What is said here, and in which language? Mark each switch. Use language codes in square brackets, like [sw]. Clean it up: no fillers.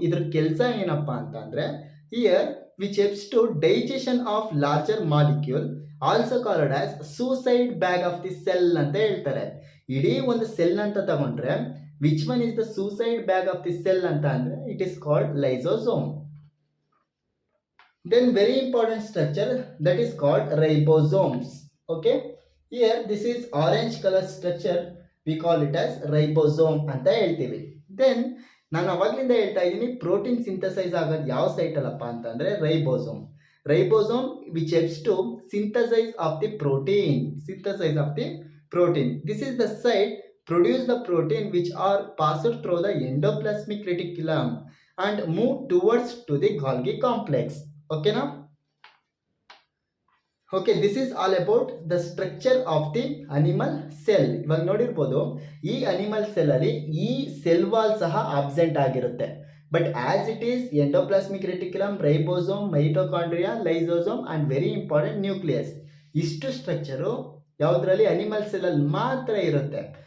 [kn] ಇದ್ರ ಕೆಲಸ ಏನಪ್ಪಾ ಅಂತಂದ್ರೆ [en] here which helps to digestion of larger molecule, also called as suicide bag of the cell [kn] ಅಂತ ಹೇಳ್ತಾರೆ. ಇಡೀ ಒಂದು ಸೆಲ್ ಅಂತ ತಗೊಂಡ್ರೆ [en] which one is the suicide bag of the cell [kn] ಅಂತ ಅಂದ್ರೆ [en] It is called lysosome. Then very important structure that is called ribosomes. Okay, here this is orange color structure, we call it as ribosome [kn] ಅಂತ ಹೇಳ್ತೀವಿ. Then ನಾನು ಅವಾಗಲಿಂದ ಹೇಳ್ತಾ ಇದ್ದೀನಿ protein synthesise ಆಗೋದು ಯಾವ site ಅಲ್ಲಪ್ಪ ಅಂತಂದ್ರೆ ribosome. [en] Ribosome which helps to synthesise of the protein. Synthesise of the protein, this is the site produce the protein which are passed through the endoplasmic reticulum and move towards to the Golgi complex. Okay now? Okay, this is all about the structure of the animal cell. [kn] ಇವಾಗ ನೋಡಿರ್ಬೋದು ಈ animal cell ಅಲ್ಲಿ ಈ cell wall ಸಹ absent ಆಗಿರುತ್ತೆ. [en] but as it is endoplasmic reticulum, ribosome, mitochondria, lysosome and very important nucleus, [kn] ಇಷ್ಟು structure ಯಾವುದರಲ್ಲಿ animal cell ಅಲ್ಲಿ ಮಾತ್ರ ಇರುತ್ತೆ.